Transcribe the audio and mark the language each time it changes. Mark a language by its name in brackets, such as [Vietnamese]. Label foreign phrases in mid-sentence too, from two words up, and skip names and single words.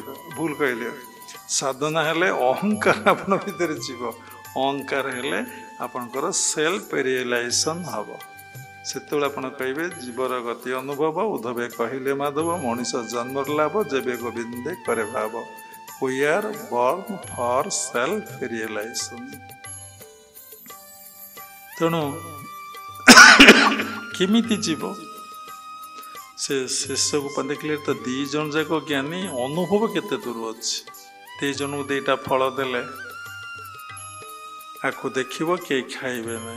[Odia] ଭୁଲ କହିଲେ, ସାଧନା ହେଲେ ଅହଙ୍କାର ଆପଣ ଭିତରେ ଯିବ, ଅହଙ୍କାର ହେଲେ ଆପଣଙ୍କର [English] self realization [Odia] ହବ। ସେତେବେଳେ ଆପଣ କହିବେ, ଜୀବର ଗତି ଅନୁଭବ ଉଦ୍ଧବେ କହିଲେ ମାଧବ, ମଣିଷ ଜନ୍ମର ଲାଭ ଯେବେ ଗୋବିନ୍ଦେ କରେ ଭାବ। [English] We are born for self-realization. [Odia] ତେଣୁ କେମିତି ଯିବ? ସେ ଶେଷକୁ ଦେଖିଲେ ତ ଦି ଜଣ ଯାକ ଜ୍ଞାନୀ, ଅନୁଭବ କେତେ ଦୂର ଅଛି। ଦି ଜଣଙ୍କୁ ଦିଟା ଫଳ ଦେଲେ, ଆକୁ ଦେଖିବ କେହି ଖାଇବେ ନାହିଁ।